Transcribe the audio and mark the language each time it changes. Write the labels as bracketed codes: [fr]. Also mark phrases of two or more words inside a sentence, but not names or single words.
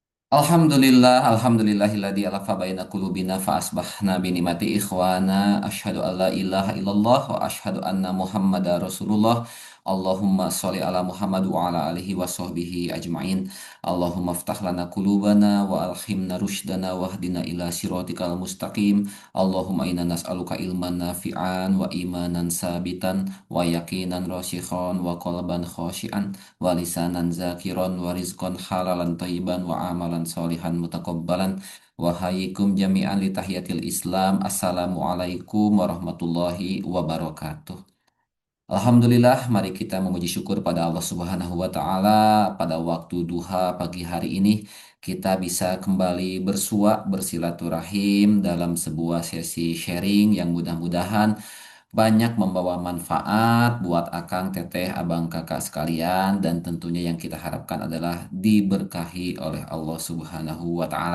[ar] الحمد لله الذي ألف بين قلوبنا فأصبحنا بنعمته إخوانا أشهد أن لا إله إلا الله وأشهد أن محمدا رسول الله. اللهم صل على محمد وعلى آله وصحبه أجمعين. اللهم افتح لنا قلوبنا وألهمنا رشدنا واهدنا إلى صراطك المستقيم. اللهم إنا نسألك علما نافعا وإيمانا ثابتا ويقينا راسخا وقلبا خاشعا ولسانا ذاكرا ورزقا حلالا طيبا وعملا صالحا متقبلا وأحييكم جميعا بتحية الإسلام. السلام عليكم ورحمة الله وبركاته. [id] Alhamdulillah, mari kita memuji syukur pada Allah [ar] سبحانه وتعالى. [id] Pada waktu duha pagi hari ini kita bisa kembali bersua bersilaturahim dalam sebuah sesi sharing yang mudah-mudahan banyak membawa manfaat buat akang, teteh, abang, kakak sekalian, dan tentunya yang kita harapkan adalah diberkahi oleh Allah [ar] سبحانه وتعالى.